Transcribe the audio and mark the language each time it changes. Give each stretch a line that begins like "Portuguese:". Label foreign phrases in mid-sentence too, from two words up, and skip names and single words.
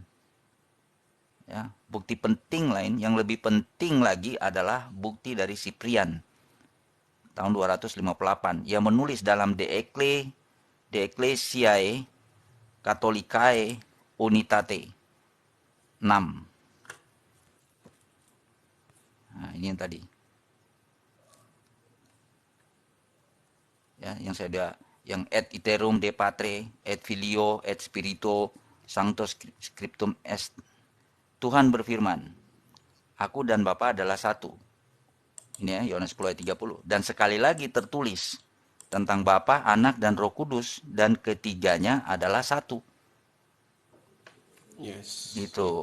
Indonesian: Ya, bukti penting lain yang lebih penting lagi adalah bukti dari Cyprian tahun 258 yang menulis dalam De Ecclesiae Catholicae Unitate 6. Nah, ini yang tadi. Ya, yang yang
Latin: et iterum de patre et filio et spirito sancto scriptum est.
Indonesian: Tuhan berfirman, aku dan Bapa adalah satu. Ini ya, Yohanes 10 ayat 30. Dan sekali lagi tertulis tentang Bapa, Anak, dan Roh Kudus, dan ketiganya adalah satu. Yes. Itu